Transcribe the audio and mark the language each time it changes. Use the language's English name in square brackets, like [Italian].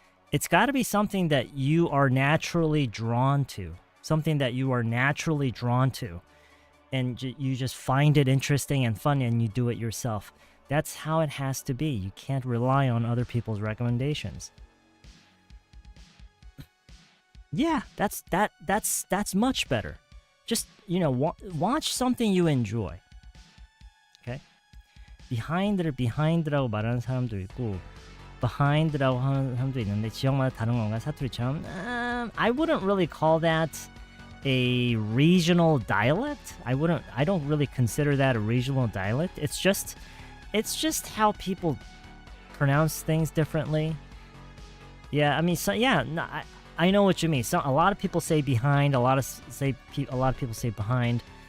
[English] It's got to be something that you are naturally drawn to, something that you are naturally drawn to, and you just find it interesting and fun, and you do it yourself. That's how it has to be. You can't rely on other people's recommendations. Yeah, that's much better. Just, you know, watch something you enjoy. Okay? [Korean] behind라고 말하는 사람도 있고 behind라고 하는 사람도 있는데 지역마다 다른 건가? 사투리처럼. [English] I wouldn't really call that a regional dialect. I don't really consider that a regional dialect. It's just how people pronounce things differently. Yeah, I mean, so yeah, no, I know what you mean. So a lot of people say behind, a lot of people say behind.